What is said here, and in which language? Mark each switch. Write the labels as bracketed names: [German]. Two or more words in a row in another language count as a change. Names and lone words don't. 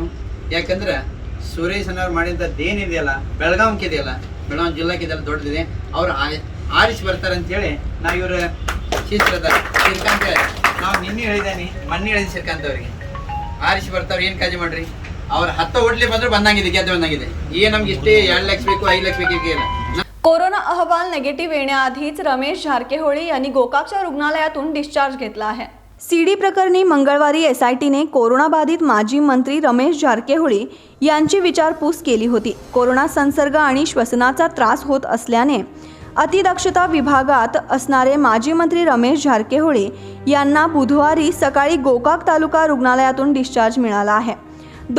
[Kannada] ಯಾಕಂದ್ರೆ ಸುರೇಶ್ ಅನ್ನೋರು ಮಾಡಿದ್ದದೇನಿದೆಯಲ್ಲ ಬೆಳಗಾವಿಗೆ ಇದೆಯಲ್ಲ, ಬೆಳಗಾವಿ ಜಿಲ್ಲಾಕ್ಕೆ ಇದೆಲ್ಲ ದೊಡ್ಡದಿದೆ. ಅವ್ರು ಆರಿಸಿ ಬರ್ತಾರೆ ಅಂತೇಳಿ ನಾವು ಇವರ ಶಿಸ್ತ್ರದ ಶ್ರೀಕಾಂತ್ ನಾವು ನಿನ್ನೆ ಹೇಳಿದ್ದೇನೆ, ಮೊನ್ನೆ ಹೇಳಿದ್ವಿ ಶ್ರೀಕಾಂತ್ ಅವರಿಗೆ ಆರಿಸಿ ಬರ್ತಾವ್ರು. ಏನು ಕಾಳಜಿ ಮಾಡ್ರಿ, ಅವ್ರು 10 ಓಟ್ಲಿ ಬಂದ್ರೆ ಬಂದಂಗಿದೆ, ಗೆದ್ದು ಬಂದಂಗಿದೆ. ಈಗ ನಮ್ಗೆ ಇಷ್ಟೇ 2 ಲಕ್ಷ ಬೇಕು 5 ಲಕ್ಷ ಬೇಕು ಇಲ್ಲ. [Marathi] कोरोना अहवाल नेगेटिव्ह येण्याआधीच रमेश झारकेहोळी यांनी गोकाकच्या रुग्णालयातून डिस्चार्ज घेतला आहे. सीडी प्रकरणी मंगळवारी SITने कोरोनाबाधित माजी मंत्री रमेश झारकेहोळी यांची विचारपूस केली होती. कोरोना संसर्ग आणि श्वसनाचा त्रास होत असल्याने अतिदक्षता विभागात असणारे माजी मंत्री रमेश झारकेहोळी यांना बुधवारी सकाळी गोकाक तालुका रुग्णालयातून डिस्चार्ज मिळाला आहे.